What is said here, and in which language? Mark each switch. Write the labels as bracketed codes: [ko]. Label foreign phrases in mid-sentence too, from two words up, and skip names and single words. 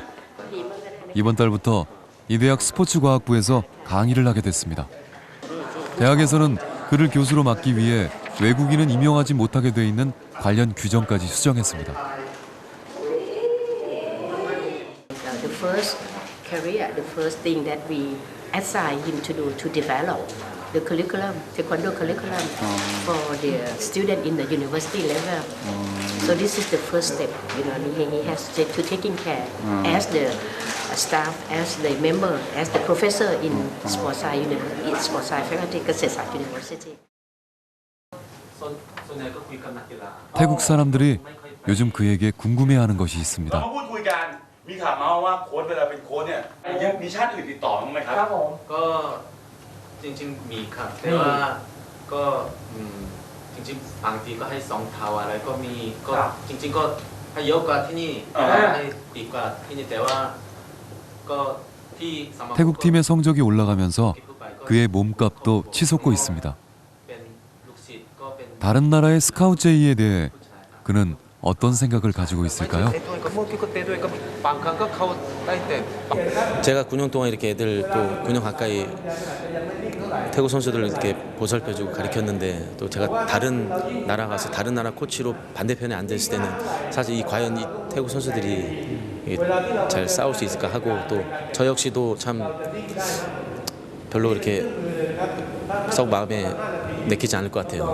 [ko] 이번 달부터 이 대학 스포츠과학부에서 강의를 하게 됐습니다. 대학에서는 그를 교수로 맡기 위해 외국인은 임용하지 못하게 돼 있는 관련 규정까지 수정했습니다. [en] The first career, the first thing that we assign him to do to develop the curriculum, taekwondo curriculum for the student in the university level. So this is the first step. You know, he has to taking care as the staff, as the member, as the professor in Sports Science University, Sports Science Faculty, Kasset Science University. [ko] 태국 사람들이 요즘 그에게 궁금해하는 것이 있습니다. [th] มีข่าวมาว่าโค้ชเวลาเป็นโค้ชเนี่ยยังมีชาติอื่นติดต่อบ้างไหมครับก็จริงๆมีครับแต่ว่าก็จริงๆบางทีก็ให้2เท่าอะไรก็มีก็จริงๆก็ให้เยอะกว่าที่นี่ให้ดีกว่าที่นี่แต่ว่าก็ที่ [ko] 태국 팀의 성적이 올라가면서 그의 몸값도 치솟고 있습니다. 다른 나라의 스카우트 제의에 대해 그는 어떤 생각을 가지고 있을까요? 제가 9년 동안 이렇게 애들 또 9년 가까이 태국 선수들을 이렇게 보살펴주고 가르쳤는데 또 제가 다른 나라 가서 다른 나라 코치로 반대편에 앉아있을 때는 사실 과연 이 태국 선수들이 잘 싸울 수 있을까 하고 또 저 역시도 참 별로 이렇게 썩 마음에 내키지 않을 것 같아요.